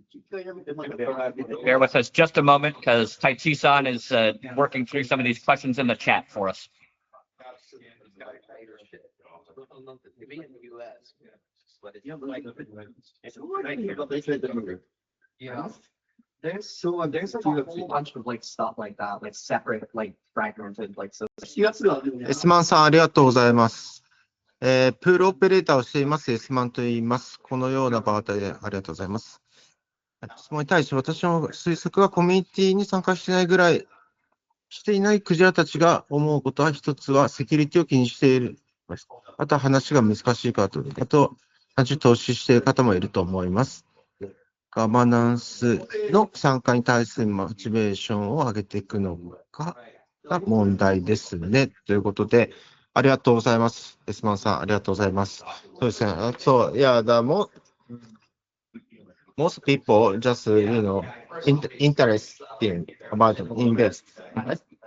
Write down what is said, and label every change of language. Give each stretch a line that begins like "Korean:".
English: Bear with us just a moment, because Taichi-san is working through some of these questions in the chat for us. Yeah. There's a whole bunch of stuff like that, separate, fragmented, so.
Japanese: S マンさん、ありがとうございます。プールオペレーターをしています、S マンと言います。このような場でありがとうございます。質問に対して私の推測はコミュニティに参加していないクジラたちが思うことは、一つはセキュリティを気にしている。あとは話が難しいかと、単純に投資している方もいると思います。ガバナンスの参加に対するモチベーションを上げていくのかが問題ですね。ということで、ありがとうございます。エスマンさん、ありがとうございます。そうですね。そう、
English: yeah, most people just, interesting about invest, right?